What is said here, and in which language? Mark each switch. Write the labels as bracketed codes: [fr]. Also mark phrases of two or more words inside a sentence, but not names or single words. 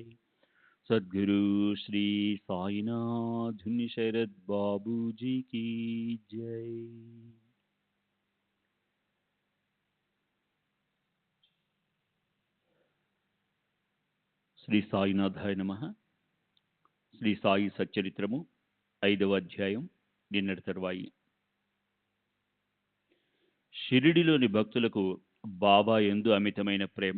[hi] सद्गुरु श्री साईनाथ शरद बाबू जी की जय। [te] శ్రీ సాయినాథాయ నమః. శ్రీ సాయి సచ్చరిత్రము 5వ అధ్యాయం. నిన్నటి తరువాయి. షిరిడిలోని భక్తులకు బాబా యందు అమితమైన ప్రేమ.